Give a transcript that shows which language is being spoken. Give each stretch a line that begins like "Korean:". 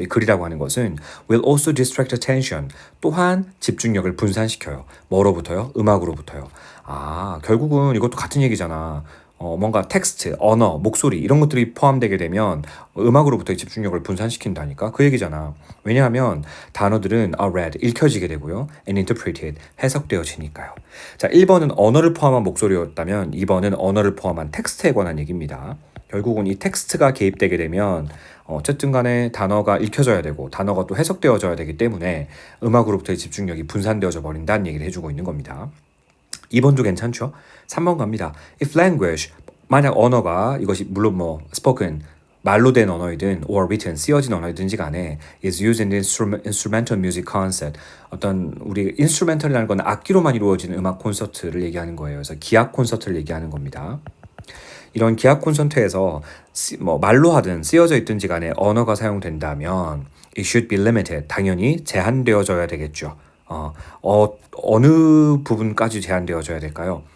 Korean: 이 글이라고 하는 것은
English: will also distract attention.
Korean: 또한 집중력을 분산시켜요. 뭐로부터요? 음악으로부터요. 결국은 이것도 같은 얘기잖아. 뭔가 텍스트, 언어, 목소리 이런 것들이 포함되게 되면 음악으로부터의 집중력을 분산시킨다니까 그 얘기잖아. 왜냐하면 단어들은
English: are read,
Korean: 읽혀지게 되고요.
English: and interpreted,
Korean: 해석되어지니까요. 자, 1번은 언어를 포함한 목소리였다면 2번은 언어를 포함한 텍스트에 관한 얘기입니다. 결국은 이 텍스트가 개입되게 되면 어쨌든 간에 단어가 읽혀져야 되고 단어가 또 해석되어져야 되기 때문에 음악으로부터의 집중력이 분산되어져 버린다는 얘기를 해주고 있는 겁니다. 2번도 괜찮죠? 3번 갑니다.
English: If language,
Korean: 만약 언어가 이것이 물론 뭐
English: spoken,
Korean: 말로 된 언어이든
English: or written,
Korean: 쓰여진 언어이든지 간에
English: is used in the instrumental music concert.
Korean: 어떤 우리 instrumental이라는 건 악기로만 이루어진 음악 콘서트를 얘기하는 거예요. 그래서 기악 콘서트를 얘기하는 겁니다. 이런 기악 콘서트에서 뭐 말로 하든 쓰여져 있든지 간에 언어가 사용된다면
English: it should be limited.
Korean: 당연히 제한되어져야 되겠죠. 어느 부분까지 제한되어져야 될까요?